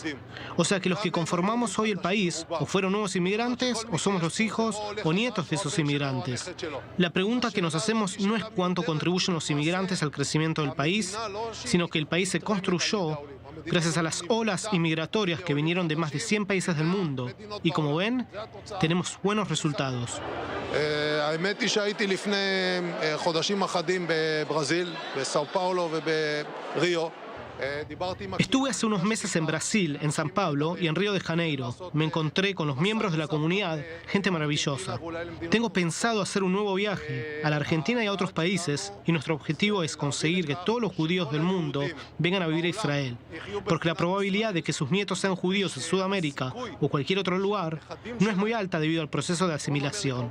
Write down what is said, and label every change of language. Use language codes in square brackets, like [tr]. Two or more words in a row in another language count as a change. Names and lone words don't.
[es] O sea que los que conformamos hoy el país o fueron nuevos inmigrantes o somos los hijos o nietos de esos inmigrantes. La pregunta que nos hacemos no es cuánto contribuyen los inmigrantes al crecimiento del país, sino que el país se construyó gracias a las olas inmigratorias que vinieron de más de 100 países del mundo. Y como ven, tenemos buenos resultados. [he] האמת היא שהייתי לפני חודשים אחדים בברזיל, בסאו פאולו ובריו. [es] Estuve hace unos meses en Brasil, en San Pablo y en Río de Janeiro. Me encontré con los miembros de la comunidad, gente maravillosa. Tengo pensado hacer un nuevo viaje a la Argentina y a otros países, y nuestro objetivo es conseguir que todos los judíos del mundo vengan a vivir a Israel, porque la probabilidad de que sus nietos sean judíos en Sudamérica o cualquier otro lugar no es muy alta debido al proceso de asimilación.